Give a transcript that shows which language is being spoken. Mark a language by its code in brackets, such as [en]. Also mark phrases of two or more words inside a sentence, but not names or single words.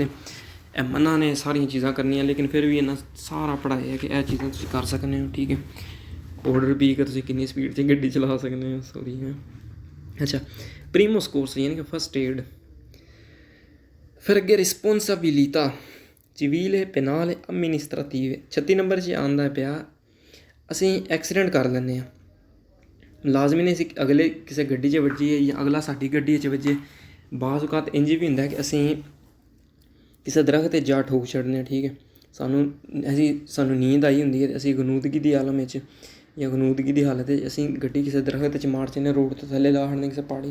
[pa] ਇਹ ਮਨ੍ਹਾ ਨੇ ਸਾਰੀਆਂ ਚੀਜ਼ਾਂ ਕਰਨੀਆਂ, ਲੇਕਿਨ ਫਿਰ ਵੀ ਇਹਨਾਂ ਸਾਰਾ ਪੜ੍ਹਾਇਆ ਕਿ ਇਹ ਚੀਜ਼ਾਂ ਤੁਸੀਂ ਕਰ ਸਕਦੇ ਹੋ, ਠੀਕ ਹੈ। ਆਰਡਰ ਵੀ ਕਿ ਤੁਸੀਂ ਕਿੰਨੀ ਸਪੀਡ 'ਚ ਗੱਡੀ ਚਲਾ ਸਕਦੇ ਹੋ, ਸੌਰੀ ਹੈ। ਅੱਛਾ, [it] primo soccorso [pa] ਯਾਨੀ ਕਿ [en] first aid. [pa] ਫਿਰ ਅੱਗੇ [it] responsabilità civile, penale, amministrative। [pa] 36 ਨੰਬਰ 'ਚ ਆਉਂਦਾ ਪਿਆ ਅਸੀਂ ਐਕਸੀਡੈਂਟ ਕਰ ਲੈਂਦੇ ਹਾਂ, ਲਾਜ਼ਮੀ ਨਹੀਂ ਅਸੀਂ ਅਗਲੇ ਕਿਸੇ ਗੱਡੀ 'ਚ ਵੱਜੀਏ ਜਾਂ ਅਗਲਾ ਸਾਡੀ ਗੱਡੀ 'ਚ ਵੱਜੇ। ਬਾਜ਼ ਔਕਾਤ ਇੰਝ ਵੀ ਹੁੰਦਾ ਕਿ ਅਸੀਂ ਕਿਸੇ ਦਰਖਤ 'ਤੇ ਜਾ ਠੋਕ ਛੱਡਦੇ ਹਾਂ, ਠੀਕ ਹੈ, ਸਾਨੂੰ ਨੀਂਦ ਆਈ ਹੁੰਦੀ ਹੈ, ਅਸੀਂ ਗਨੂਦਗੀ ਦੀ ਆਲਮ ਵਿੱਚ ਜਾਂ ਗਨੂਦਗੀ ਦੀ ਹਾਲਤ ਵਿੱਚ ਅਸੀਂ ਗੱਡੀ ਕਿਸੇ ਦਰਖਤ 'ਚ ਮਾਰ ਚੰਨੇ, ਰੋਡ ਤੋਂ ਥੱਲੇ ਲਾ ਛੱਡਦੇ ਕਿਸੇ ਪਹਾੜੀ।